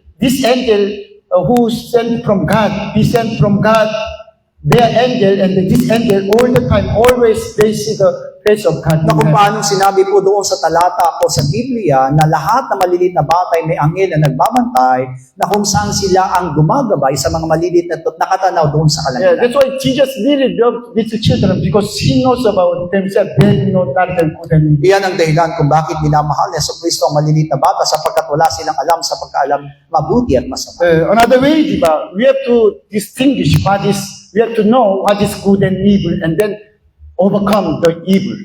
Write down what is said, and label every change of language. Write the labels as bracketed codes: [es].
[en] This angel who sent from God, he sent from God their angel, and this angel all the time, always they see the face of God. [tl] Na kung paano sinabi po doon sa talata o sa Biblia na lahat ng maliliit na bata ay may anghel na nagbabantay na kung saan sila ang gumagabay sa mga maliliit na nakatanaw doon sa [en] Yeah, [tl] kalangitan. [en] that's why Jesus really loved little children because he knows about themselves. They know that and good and evil. [tl] Iyan ang dahilan kung bakit minamahal ni Jesucristo ang maliliit na bata sapagkat wala silang alam sa pagkaalam mabuti at masama. [en] Another way, diba, we have to distinguish we have to know what is good and evil, and then overcome the evil.